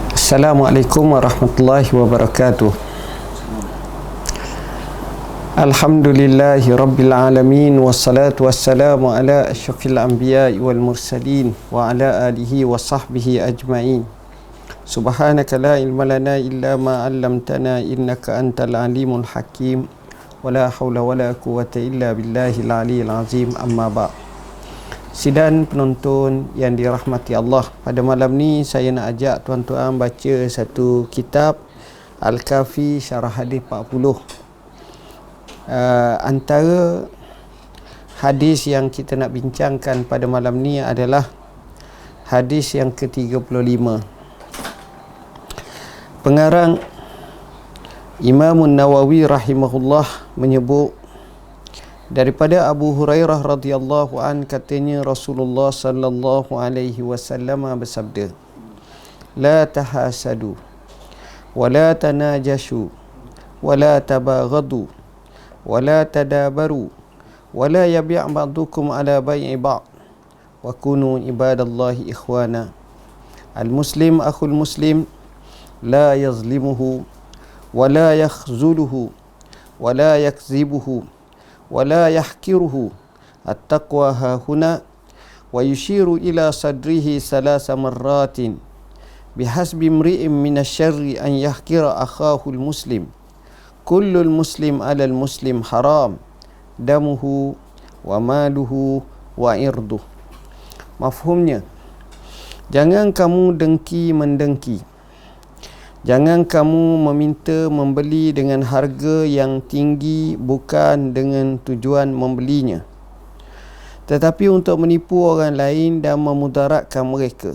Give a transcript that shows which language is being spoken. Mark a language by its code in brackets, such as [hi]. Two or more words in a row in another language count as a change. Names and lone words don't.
[ar] السلام عليكم ورحمة الله وبركاته الحمد لله رب العالمين والصلاة والسلام على أشرف الأنبياء والمرسلين وعلى آله وصحبه أجمعين. سبحانك لا علم لنا إلا ما علمتنا إنك أنت العليم الحكيم. ولا حول ولا قوة إلا بالله العلي العظيم. أما بعد'. [ms] Sidang penonton yang dirahmati Allah, pada malam ni saya nak ajak tuan-tuan baca satu kitab Al-Kafi Syarah Hadis 40. Antara hadis yang kita nak bincangkan pada malam ni adalah hadis yang ke-35. Pengarang Imam Nawawi rahimahullah menyebut daripada Abu Hurairah [ar] رضي الله عن, [ms] katanya Rasulullah [ar] صلى الله عليه وسلم [ms] bersabda, [ar] لا تحاسدوا ولا تناجشوا ولا تباغضوا ولا تدابروا ولا يبع بعضكم على بيع بعض وكونوا عباد الله إخوانا. المسلم أخو المسلم لا يظلمه ولا يخذله ولا يكذبه ولا يحقره. التقوى هاهنا. ويشير إلى صدره ثلاث مرات بحسب امرئ من الشر أن يحقر أخاه المسلم. كل المسلم على المسلم حرام دمه وماله وعرضه. [ms] Mafhumnya, jangan kamu dengki mendengki, jangan kamu meminta membeli dengan harga yang tinggi bukan dengan tujuan membelinya, tetapi untuk menipu orang lain dan memudaratkan mereka.